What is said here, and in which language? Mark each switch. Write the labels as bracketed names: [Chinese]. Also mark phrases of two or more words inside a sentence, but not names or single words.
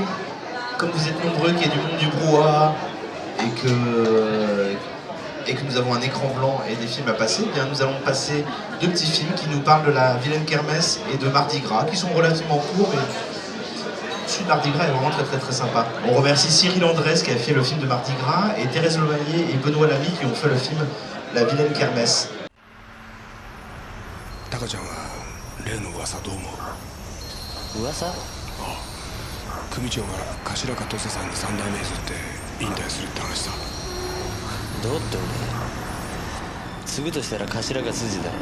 [French] comme vous êtes nombreux, qu'il y a du monde du brouhaha et que nous avons un écran blanc et des films à passer, eh bien nous allons passer 2 petits films qui nous parlent de la Vilaine Kermesse et de Mardi Gras, qui sont relativement courts, mais celui de Mardi Gras est vraiment très sympa. On remercie Cyril Andrès qui a fait le film de Mardi Gras et Thérèse Levalier et Benoît Lamy qui ont fait le film La Vilaine Kermesse. [Japanese] タカちゃんは例の噂どう思う？噂？組長が頭か土佐さんに三代目譲って引退するって話さ。どうっておめえ継ぐとしたら頭が筋だろ。